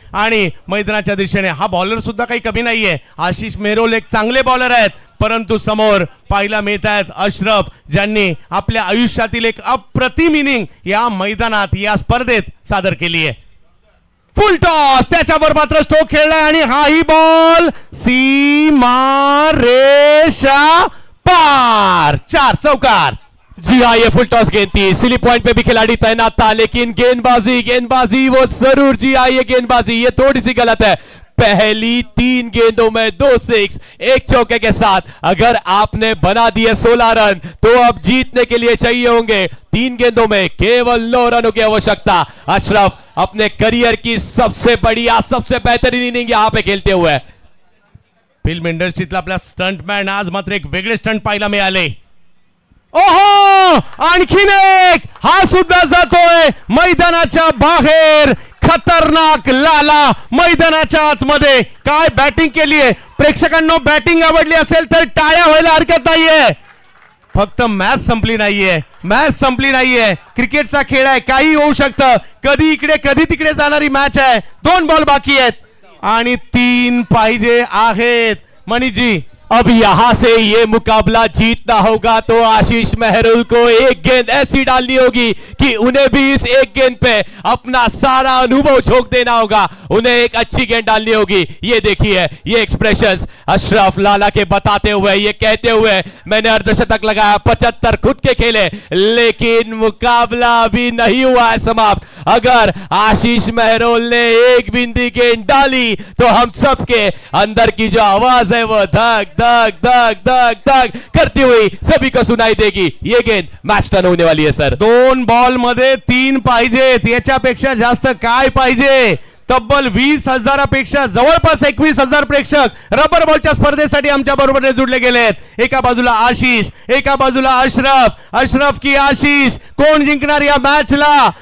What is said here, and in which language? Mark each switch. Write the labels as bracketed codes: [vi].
[mr] आणि मैदानाच्या दिशेने हा बॉलर सुद्धा काही कमी नाहीये. आशिष मेहरोल एक चांगले बॉलर आहेत, परंतु समोर पाहायला मिळत आहेत अशरफ, ज्यांनी आपल्या आयुष्यातील एक अप्रतिम इनिंग या मैदानात या स्पर्धेत सादर केली आहे. फुल टॉस, त्याच्यावर मात्र स्ट्रोक खेळलाय आणि हाही बॉल सीमा रेषा पार, 4 चौकार. [hi] जी हाँ, ये फुल टॉस गेंद थी, स्लिप पॉइंट पे भी खिलाड़ी तैनात था, लेकिन गेंदबाजी वो जरूर, जी हाँ ये गेंदबाजी ये थोड़ी सी गलत है. पहली 3 गेंदों में 2 6 1 चौके के साथ अगर आपने बना दिए 16 रन तो अब जीतने के लिए चाहिए होंगे 3 गेंदों में केवल 9 रनों की आवश्यकता. अशरफ अपने करियर की सबसे बढ़िया सबसे बेहतरीन इनिंग यहां पे खेलते हुए. [mr] फिल्म इंडस्ट्रीतला आपला स्टंटमॅन आज मात्र एक वेगळे स्टंट पाहायला मिळाले. ओहो, आणखीन एक, हा सुद्धा जातोय मैदानाच्या बाहेर. खतरनाक लाला मैदानाच्या आतमध्ये काय बॅटिंग केली आहे. प्रेक्षकांना बॅटिंग आवडली असेल तर टाळ्या व्हायला हरकत नाहीये. फक्त मॅच संपली नाहीये, मॅच संपली नाहीये. क्रिकेटचा खेळ आहे, काही होऊ शकतं. कधी इकडे कधी तिकडे जाणारी मॅच आहे. 2 बॉल बाकी आहेत आणि 3 पाहिजे आहेत. मनीषजी, [hi] अब यहां से ये मुकाबला जीतना होगा तो आशीष मेहरुल को एक गेंद ऐसी डालनी होगी कि उन्हें भी इस एक गेंद पे अपना सारा अनुभव झोंक देना होगा. उन्हें एक अच्छी गेंद डालनी होगी. ये देखिए ये एक्सप्रेशंस अशरफ लाला के बताते हुए, ये कहते हुए मैंने अर्धशतक लगाया, 75 खुद के खेले, लेकिन मुकाबला अभी नहीं हुआ है समाप्त. अगर आशीष मेहरुल ने एक बिंदी गेंद डाली तो हम सबके अंदर की जो आवाज है वो धक धक धक धक धक करती हुई सभी को सुनाई देगी. ये गेंद मैच टर्न होने वाली है सर. [mr] 2 बॉल मध्ये 3 पाहिजेत. याच्यापेक्षा जास्त काय पाहिजे. तब्बल 20,000पेक्षा जवळपास 21,000 प्रेक्षक रबर बॉलच्या स्पर्धेसाठी आमच्या बरोबर जुडले गेलेत. एका बाजूला आशिष, एका बाजूला अशरफ. अशरफ की आशिष, कोण जिंकणार या मॅचला.